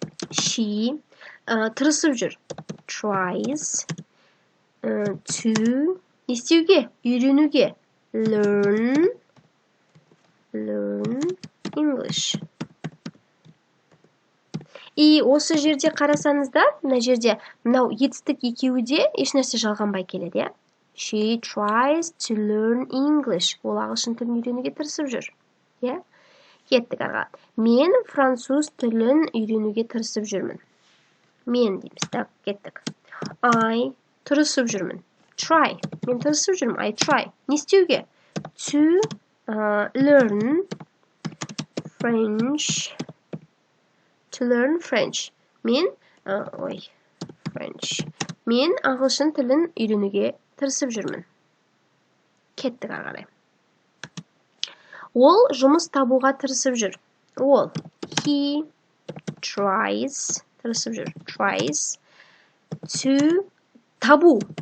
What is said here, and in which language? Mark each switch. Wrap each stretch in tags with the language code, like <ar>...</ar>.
<kk>She тырысып жүр. Tries to істеуге, үйренуге.</kk> <en>Learn English.</en> <kk>И осы жерде қарасаңыздар, мына жерде мынау етістік екеуі де ешнәрсе жалғанбай келеді, иә?</kk> <en>She tries to learn English.</en> <kk>Ол ағылшын тілін үйренуге тырысып жүр. Иә? Кеттік арға. Мен француз тілін үйренуге тырысып жүрмін. Мен дейміз. Так, кеттік. I тырысып жүрмін. Try. Мен тырысып жүрмін. I try. Не істеуге?</kk> <en>To learn French. To learn French. Мен French.</en> <kk>Мен ағылшын тілін үйренуге тырысып жүрмін. Кеттік ары қарай. Ол жұмыс табуға тырысып жүр. Ол. He tries. Тырысып жүр.</kk> <en>Tries to табу.</en>